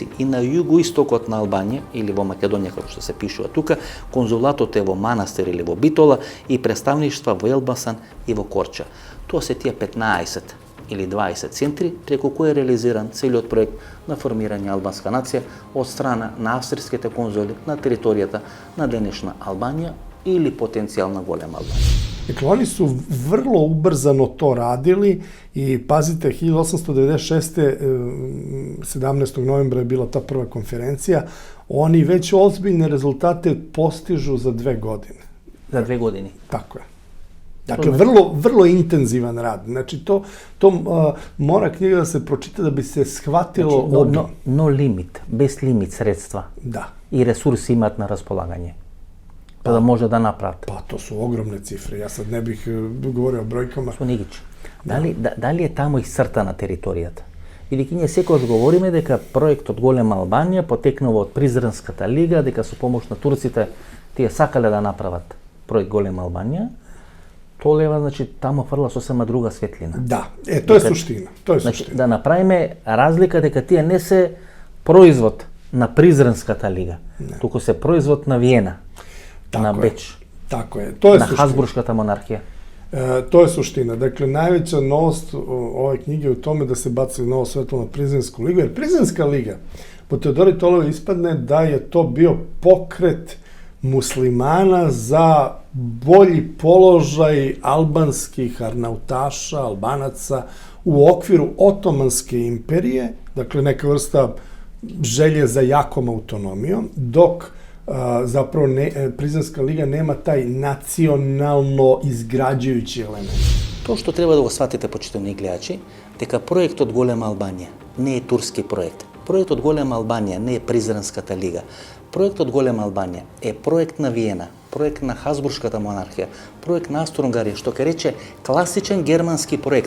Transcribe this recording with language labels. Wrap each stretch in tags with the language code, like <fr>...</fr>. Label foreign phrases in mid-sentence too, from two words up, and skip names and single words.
<mk>И на југоистокот на Албанија или во Македонија како што се пишува тука, конзулатот е во Манастир или во Битола и представништва во Елбасан и во Корча. Тоа се тие 15 или 20 центри преку кои е реализиран целиот проект на формирање албанска нација од страна на австриските конзули на територијата на денешна Албанија или потенцијална голема Албанија.</mk> <sr>Dakle, oni su vrlo ubrzano to radili i pazite, 1896. 17. novembra je bila ta prva konferencija, oni već ozbiljne rezultate postižu za 2 godine.</sr> <mk>За 2 години.</mk> <sr>Tako je. Dakle, vrlo intenzivan rad. Znači, to mora knjiga da se pročita da bi se shvatilo...</sr> <mk>Znači,</mk> <en>no limit,</en> <mk>bez limit sredstva.</mk> <sr>Da.</sr> <mk>I resursi imat na raspolaganje. Pa da može da napravite.</mk> <sr>Pa to su ogromne cifre. Ja sad ne bih govorio o brojkama.</sr> <mk>Суниgić, дали е тамо исцртана територијата? Бидејќи ние секогаш говориме дека проектот Голема Албанија потекнува од Призренската лига, дека со помош на турците тие сакале да направат проект Голема Албанија, Толева, значи, тамо фрла сосема друга светлина. Да,</mk> <sr>to je suština.</sr> <mk>Значи, да направиме разлика дека тие не се производ на Призренската лига, туку се производ на Виена, на Беч,</mk> <sr>Tako je. To je</sr> <mk>на</mk> <sr>suština.</sr> <mk>Хасбуршката монархија.</mk> <sr>To je suština. Dakle, najveća novost ove knjige je u tome da se baci novo svetlo na Prizrensku ligu, jer Prizrenska liga po Teodori Tolove ispadne da je to bio pokret muslimana za bolji položaj albanskih arnautaša, albanaca u okviru Otomanske imperije, dakle neka vrsta želje za jakom autonomijom, dok zapravo Prizrenska liga nema taj nacionalno izgrađujući element. To što treba da</sr> <mk>го сватите, почитани гледачи, дека проектот Голема Албанија не е турски проект. Проектот Голема Албанија не е Призренската лига. Проектот Голема Албанија е проект на Виена, проект на Хазбуршката монархија, проект на Австро-Унгарија, што ке рече класичен германски проект.</mk>